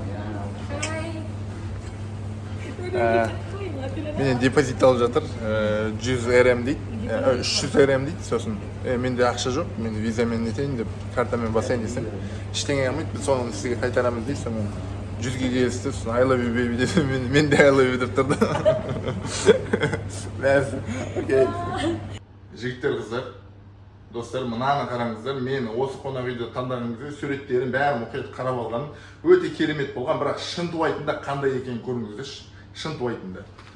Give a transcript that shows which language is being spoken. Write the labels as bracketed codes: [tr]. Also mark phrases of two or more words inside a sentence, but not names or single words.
[kk] Менен депозит алып жатыр, 100 РМ дейді, 300 РМ дейді, сосын менде ақша жоқ, мен визамен нетейін деп, картамен басайын десем, ештеңе алмайды, біз соны сізге қайтарамыз дейді, сонымен 100-ге келісті, сосын [en] I love you baby [kk] десем, мен де [en] I love you [kk] деп тұрды. Окей. Жігіттер, қыздар, достар, мынаны қараңыздар, мен осы қонақ үйді таңдаған кезде суреттерін бәрін мұқият қарап алғаным, өте керемет болған, бірақ шынтуайтында қандай екенін көріңіздерші, шынтуайтында.